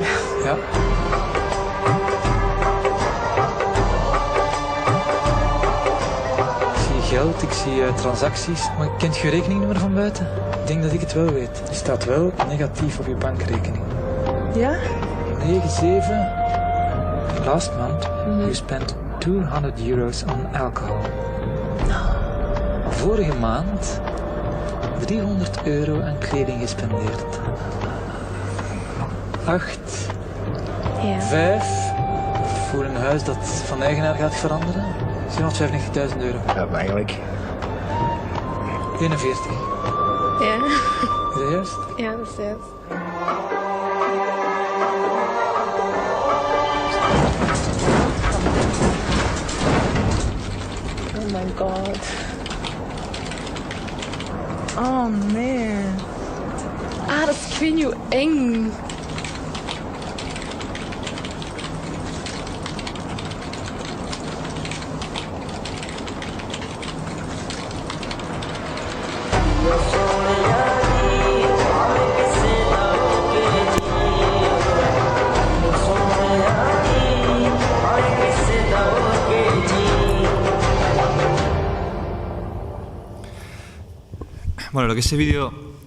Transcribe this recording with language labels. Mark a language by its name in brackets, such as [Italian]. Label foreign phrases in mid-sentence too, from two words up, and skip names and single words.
[Dutch] Ja. Ik zie geld, ik zie transacties. Maar kent je rekeningnummer van buiten? Ik denk dat ik het wel weet. Er staat wel negatief op je bankrekening. Ja? 97. [English] Last month you spent €200 on alcohol. [Dutch] Vorige maand €300 aan kleding gespendeerd. 8. Ja. 5. Voor een huis dat van eigenaar gaat veranderen. €795.000. Ja, maar eigenlijk. 41. Ja. Is dat juist? Ja, dat is juist. [English] Oh my god. [Dutch] Oh nee. Ah, dat is, ik weet niet hoe eng. [Spanish] Bueno, lo que ese vídeo viene